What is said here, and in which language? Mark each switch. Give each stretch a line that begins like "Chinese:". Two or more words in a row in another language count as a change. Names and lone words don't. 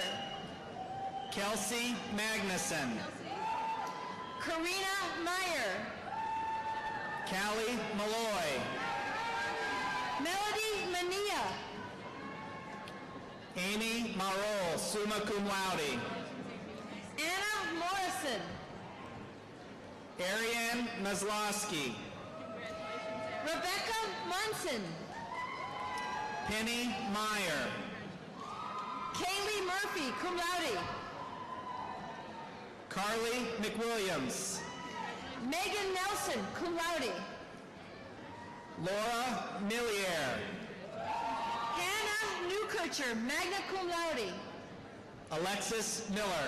English: Kelsey Magnuson. Karina Meyer. Callie Malloy. Melody Mania. Amy Marol,
Latin: summa cum laude.
English: Anna Morrison. Ariane Maslowski. Rebecca Munson. Penny Meyer. Kaylee Murphy,
Latin: cum laude.
English: Carly McWilliams. Megan Nelson,
Latin: cum laude.
English: Laura Millier. Hannah Newkircher,
Latin: magna cum laude.
English: Alexis Miller.